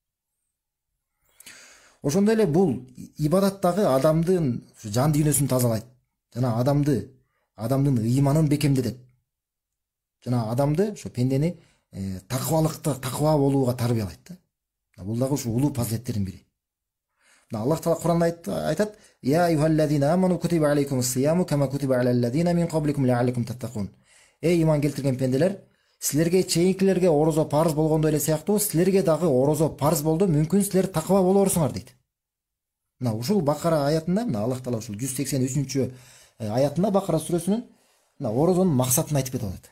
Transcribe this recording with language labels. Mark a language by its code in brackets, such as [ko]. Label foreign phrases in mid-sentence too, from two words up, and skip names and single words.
[ky] Ошондой эле бул ибадаттагы адамдын жан дүйнөсүн тазалайт. Жана адамдын ыйманын бекемдетет. Жана адамды, ошо пендени таква болууга тарбиялайт да. Бул дагы ушу улуу фазилеттердин бири. Аллах таала Кур'анда айтат: [ar] "يا أيها الذين آمنوا كتب عليكم الصيام كما كتب على الذين من قبلكم لعلكم تتقون". [ky] Иман келтирген пенделер, силерге чейинкилерге орозо парз болгондой эле сыяктуу, силерге дагы орозо парз болду, мүмкүн силер таква болорсуңар дейт. Мына ушул Бакара аятында, мына Аллах таала ушул 183 аятында Бакара сүрөсүнүн мына орозонун максатын айтып кетип атат.